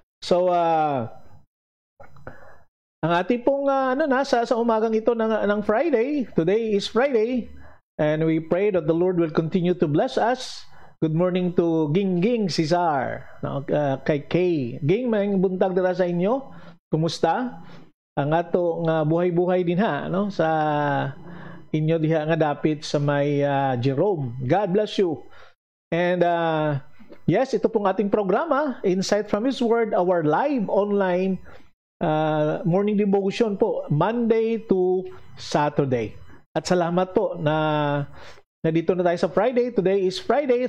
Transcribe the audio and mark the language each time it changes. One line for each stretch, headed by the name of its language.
Filipino: So ang ating pong sa umagang ito ng Friday,
English: today is Friday, And we pray that the Lord will continue to bless us. Good morning to Ging Cesar, no?
Cebuano: Kay Kay. Ging, may buntag dira sa inyo. Kumusta? Ang ato nga buhay-buhay din ha, no? Sa inyo diha nga dapit sa may Jerome.
English: God bless you. And yes, ito pong ating programa, Insight from His Word, our live online morning devotion po, Monday to Saturday.
Filipino: At salamat po na dito na tayo sa Friday.
English: Today is Friday.